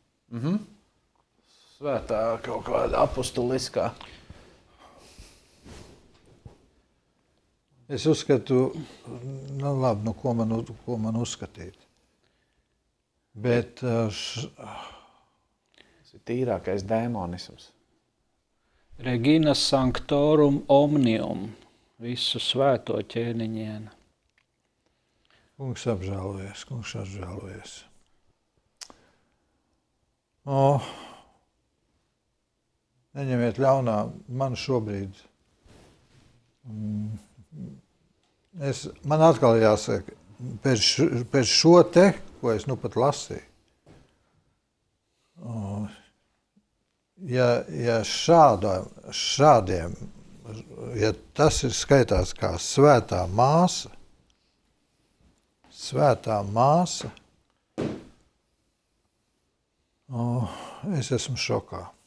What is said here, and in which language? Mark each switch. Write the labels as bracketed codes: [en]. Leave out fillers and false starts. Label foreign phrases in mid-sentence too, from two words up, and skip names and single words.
[lv] Svētā kaut kāda apostuliskā. Es uzskatu, labi, ko man uzskatīt. Bet tīrākais dēmonisms. [la] Regina sanctorum omnium, [lv] visu svēto ķēniņienu. Kungs apžēlojies. Neņemiet ļaunā, man šobrīd. Man atkal jāsaka, pēc šo te, ko es nu pat lasīju, ja šādiem, ja tas ir skaitās kā svētā māsa, es esmu šokā.